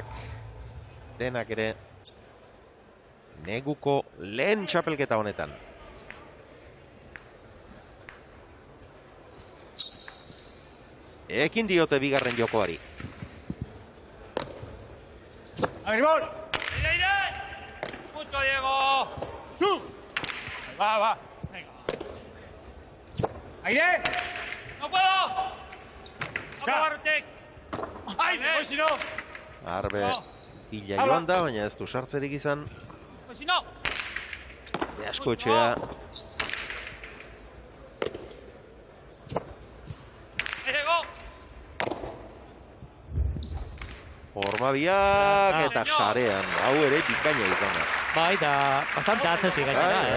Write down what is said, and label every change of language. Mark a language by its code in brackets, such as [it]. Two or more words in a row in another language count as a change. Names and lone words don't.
[eu] Denak ere neguko lehen txapelketa honetan. Ekin diote bigarren jokoari. ¡Agribor! [es] ¡Aire! ¡Mucho, Diego! ¡Su! Va, va. Venga. ¡Aire! ¡No puedo! ¡No puedo, Barrutek! ¡Ay, me voy si no! [eu] Arbe bila joan da, baina ez du sartzerik izan. [es] ¡Pues si no! [eu] Beaskoetxea. Hormabiak eta sarean, hau ere bikaina izan da. Bai, da, bastante atzetik gainera.